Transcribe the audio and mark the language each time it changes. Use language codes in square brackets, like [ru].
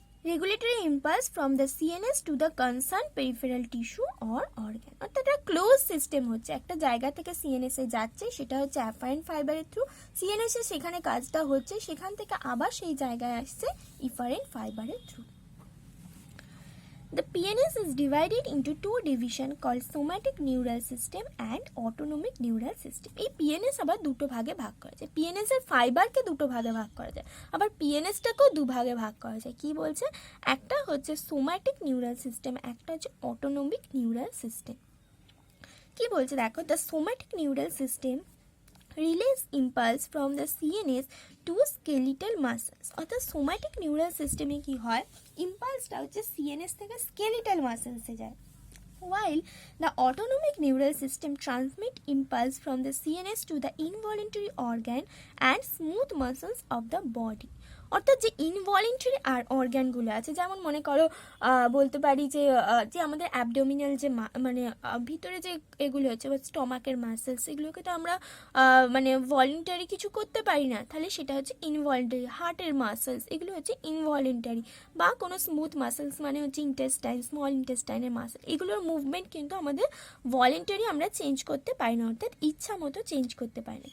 [en] Regulatory impulse from the CNS to the concern peripheral tissue or organ. [bn] অর্থাৎ একটা close system হচ্ছে, একটা জায়গা থেকে সিএনএস এ যাচ্ছে, সেটা হচ্ছে অ্যাফারেন্ট ফাইবারের থ্রু। সিএনএস এ সেখানে কাজটা হচ্ছে, সেখান থেকে আবার সেই জায়গায় আসছে ইফারেন্ট ফাইবারের through. [en] The PNS is divided into two divisions called somatic neural system and autonomic neural system. [bn] এই PNS আবার দুটো ভাগে ভাগ করা যায়। PNS এর ফাইবারকে দুটো ভাগে ভাগ করা যায়, আবার PNS টাকেও দুভাগে ভাগ করা যায়। কি বলছে? একটা হচ্ছে সোম্যাটিক নিউরাল সিস্টেম, একটা হচ্ছে অটোনমিক নিউরাল সিস্টেম। কি বলছে দেখো, [en] The somatic neural system release impulse from the CNS to skeletal muscles. [bn] অর্থাৎ সোম্যাটিক নিউরাল সিস্টেমে কি হয়, ইম্পালসটা হচ্ছে সিএনএস থেকে স্কেলিটাল মাসেলসে যায়, [en] while the autonomic neural system transmit impulse from the CNS to the involuntary organ and smooth muscles of the body. [bn] অর্থাৎ যে ইনভলিন্টারি আর অর্গ্যানগুলো আছে, যেমন মনে করো বলতে পারি যে যে আমাদের অ্যাবডোমিনাল যে মানে ভিতরে যে এগুলো হচ্ছে স্টমাকের মাসেলস, এগুলোকে তো আমরা মানে ভলেন্টারি কিছু করতে পারি না, তাহলে সেটা হচ্ছে ইনভলেন্টারি। হার্টের মাসেলস এগুলো হচ্ছে ইনভলেন্টারি, বা কোনো স্মুথ মাসেলস মানে হচ্ছে ইন্টেস্টাইন, স্মল ইন্টেস্টাইনের মাসেল, এগুলোর মুভমেন্ট কিন্তু আমাদের ভলেন্টারি আমরা চেঞ্জ করতে পারি না, অর্থাৎ ইচ্ছা মতো চেঞ্জ করতে পারি না।